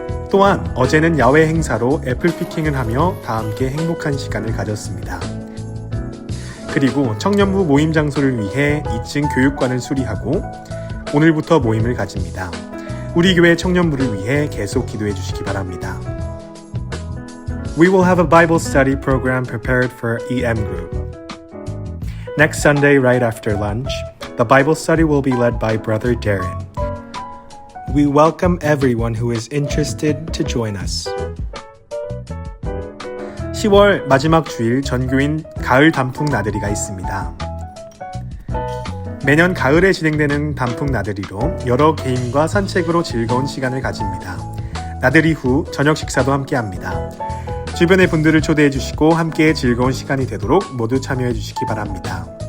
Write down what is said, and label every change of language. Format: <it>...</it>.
<ko>또한 어제는 야외 행사로 애플 피킹을 하며 다 함께 행복한 시간을 가졌습니다. 그리고 청년부 모임 장소를 위해 2층 교육관을 수리하고 오늘부터 모임을 가집니다. 우리 교회 청년부를 위해 계속 기도해 주시기 바랍니다.</ko> <en>We will have a Bible study program prepared for EM group. Next Sunday, right after lunch, the Bible study will be led by Brother Darren. We welcome everyone who is interested to join us.</en> <ko>10월 마지막 주일 전교인 가을 단풍 나들이가 있습니다. 매년 가을에 진행되는 단풍 나들이로 여러 개인과 산책으로 즐거운 시간을 가집니다. 나들이 후 저녁 식사도 함께합니다. 주변의 분들을 초대해 주시고 함께 즐거운 시간이 되도록 모두 참여해 주시기 바랍니다.</ko>